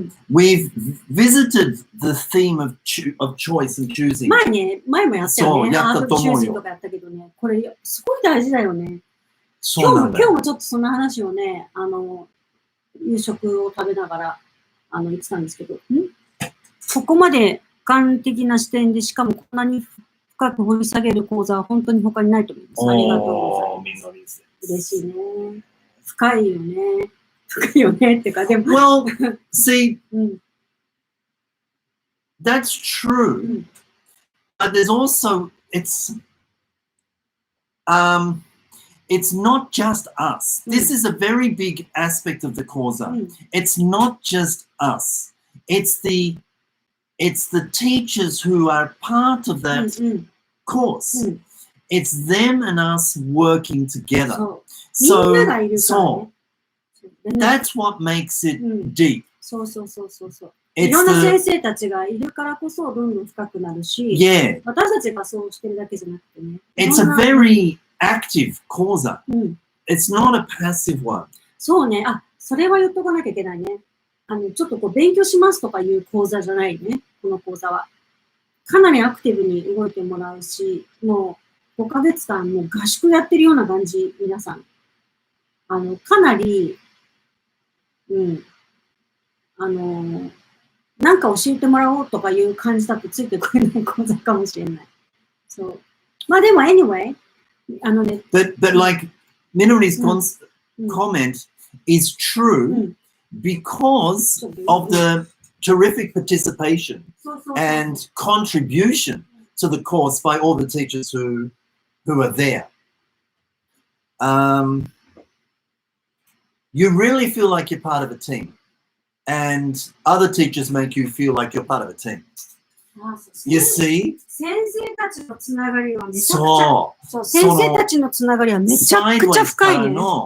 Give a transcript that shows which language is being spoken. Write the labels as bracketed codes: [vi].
[en] We've visited the theme of choice and choosing. [ja] 前もやったよね。やったと思うよ。チュージングとかやったけどね、これすごい大事だよね。今日もちょっとその話をね、夕食を食べながら言ってたんですけど、ここまで俯瞰的な視点で、しかもこんなに深く掘り下げる講座は本当に他にないと思います。ありがとうございます。嬉しいね。深いよね。深いよねってか、でも。 [en] Well, see, that's true. But there's also, it's not just us. This is a very big aspect of the Koza. It's not just us. It's the teachers who are part of that course. It's them and us working together. So that's what makes it deep. [ja] そう。いろんな先生たちがいるからこそどんどん深くなるし、私たちがそうしてるだけじゃなくてね。 [en] It's a very active講座. It's not a passive one. [ja] そうね。それは言っとかなきゃいけないね。ちょっと勉強しますとかいう講座じゃないね。この講座は。かなりアクティブに動いてもらうし、もう5ヶ月間もう合宿やってるような感じ、皆さん。かなり、なんか教えてもらおうとかいう感じだとついてこれない講座かもしれない。そう。まあでも、 [en] anyway、 But like, Minori's comment is true because of the terrific participation and contribution to the course by all the teachers who are there. You really feel like you're part of a team. And other teachers make you feel like you're part of a team. You see? [ja] 先生たちのつながりはめちゃくちゃ、先生たちのつながりはめちゃくちゃ深いね。